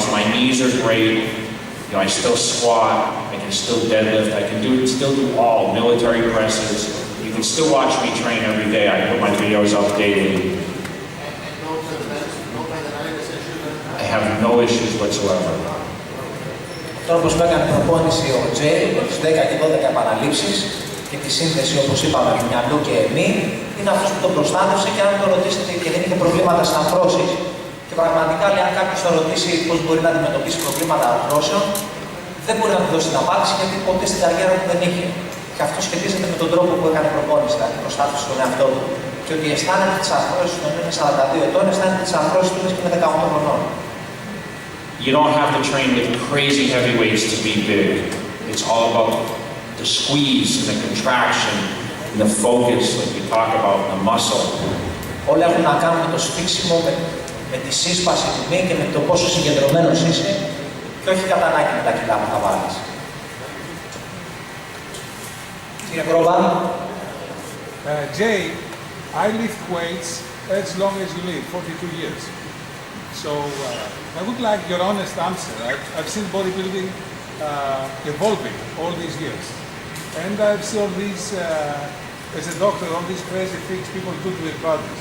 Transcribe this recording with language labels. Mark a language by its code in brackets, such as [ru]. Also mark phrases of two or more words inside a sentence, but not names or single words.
[en] My knees are great. You know, I still squat, I can still deadlift, I can still do all military presses. You can still watch me train every day. I put my videos up daily. I have no issues whatsoever. [el] Ο τρόπος που έκανε προπόνηση ο Τζέι, με τις 10 και 12 επαναλήψεις και τη σύνδεση, όπως είπαμε, του μυαλού και μη, είναι αυτός που το προστάτευσε και αν το ρωτήσετε και δεν είχε προβλήματα στις αρθρώσεις. Και πραγματικά, λέει, αν κάποιος το ρωτήσει πώς μπορεί να αντιμετωπίσει προβλήματα αρθρώσεων, δεν μπορεί να του δώσει την απάντηση γιατί ποτέ στην καριέρα του δεν είχε. Και αυτό σχετίζεται με τον τρόπο που έκανε προπόνηση, δηλαδή προστάτευσε τον εαυτό του. Και ότι αισθάνεται τις αρθρώσεις του είναι 42 ετών, αισθάνεται τις αρθρώσεις του και είναι 18 χρονών. [en] You don't have to train with crazy heavy weights to be big. It's all about the squeeze and the contraction and the focus, like we talk about, the muscle. [el] Όλα έχουν να κάνουν με το σφίξιμο, με τη σύσπαση του μη και με το πόσο συγκεντρωμένος είσαι και όχι κατά ανάγκη με τα κιλά που θα βάλεις. Κύριε Κρόβα. [en] Jay, I lift weights as long as you live, 42 years. So I would like your honest answer. I've seen bodybuilding evolving all these years. And I've seen all these, as a doctor, all these crazy things people do to their bodies.